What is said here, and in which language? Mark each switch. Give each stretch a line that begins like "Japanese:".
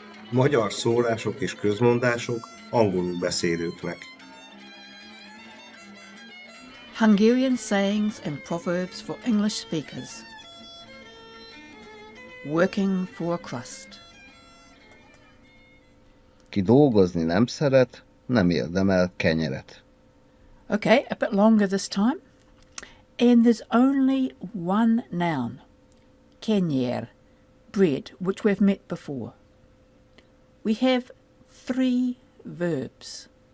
Hungarian: Magyar szólások és közmondások angolul beszélőknek.
English: Hungarian Sayings and Proverbs for English Speakers. Working for a crust.
Hungarian: Ki dolgozni nem szeret, nem érdemel kenyeret.
English: Okay, a bit longer this time. And there's only one noun, kenyeret, bread, which we've met before. We have three verbs.